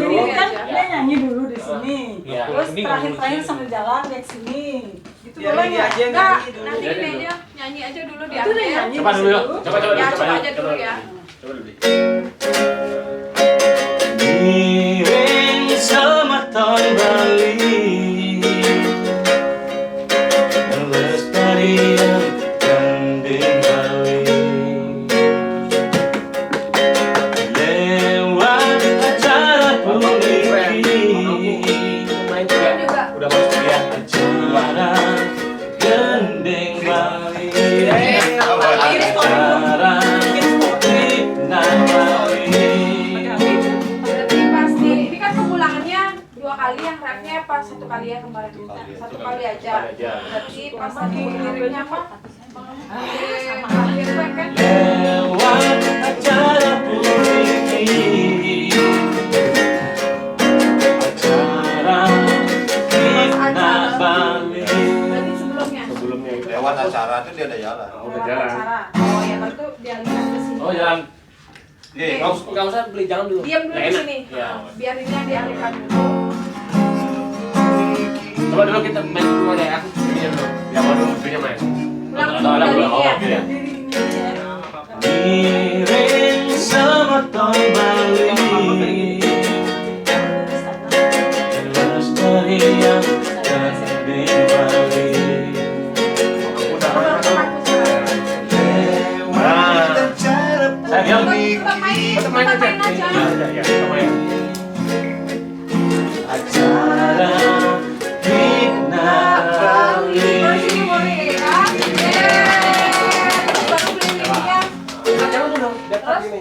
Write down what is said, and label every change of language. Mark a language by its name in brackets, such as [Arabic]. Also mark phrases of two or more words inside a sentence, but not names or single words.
[Indonesian] Sini kan dia nyanyi dulu di sini Iya. terus terakhir sambil jalan ke sini gitu Biar boleh dia nggak? aja yang Nggak, nyanyi dulu. nanti Jadi gini dulu. aja nyanyi aja dulu di Itu akhir nyanyi. Coba dulu yuk. Coba ya coba aja dulu ya Coba dulu. Miring sama ton Bali, pelestarian gandeng Bali. Lewat acara puniki, Main Dia juga udah masuk ya. acara gandeng Bali, Akhirnya acara Klik Nah Bali. berarti pasti ini kan pengulangannya 2 kali yang rapnya pas 1 kali ya kemarin 1 kali aja berarti pas tadi liriknya apa sama akhir kan Lewat acara puniki, acara Klik Nah Bali. berarti sebelumnya Sebelumnya itu. Lewat acara itu dia ada jalan. Udah jalan. acara oh ya baru tuh dia lihat ke sini Oh, jalan. Nggak usah beli, jangan dulu. diam dulu Nggak di enak. sini Ya. biar ini dialihkan dulu Coba dulu kita main dulu aja. Aku ini dulu. Yang baru videonya main. langsung Ada, dari oh, dia oke ya. dari ini ya Miring sama ton Bali, pelestarian gandeng Bali. Lewat acara Saya diam. Tetap main aja. Ya, kita main. Acara Klik Nah Bali. Jangan dulu. Dapat ini.